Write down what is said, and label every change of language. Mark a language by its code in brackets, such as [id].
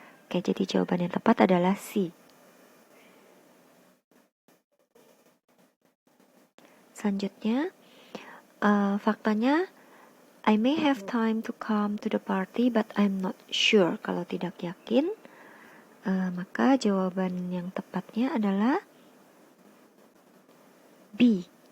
[id] Oke, jadi jawaban yang tepat adalah C. Selanjutnya, faktanya, [en] I may have time to come to the party, but I'm not sure. [id] Kalau tidak yakin, maka jawaban yang tepatnya adalah B.